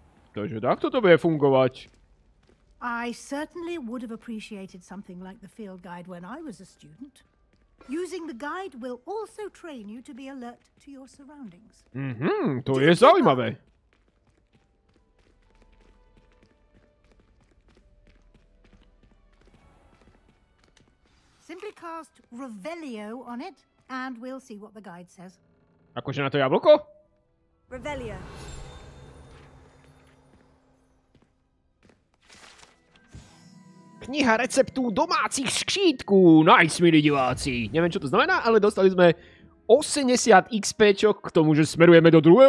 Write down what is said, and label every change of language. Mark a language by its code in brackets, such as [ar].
[sk] Takže takto to bude fungovať. [en] I certainly would have appreciated something like the field guide when I was a student. Using the guide will also train you to be alert to your surroundings. [sk] To je zaujímavé. [en] Simply cast Revelio on it, and we'll see what the guide says. [sk] Akože na to jablko? [en] Revelio. [cs] Kniha receptů domácich skřítku. [sk] Nice, milí diváci. Neviem, čo to znamená, ale dostali sme 80 XPčok k tomu, že smerujeme do 2.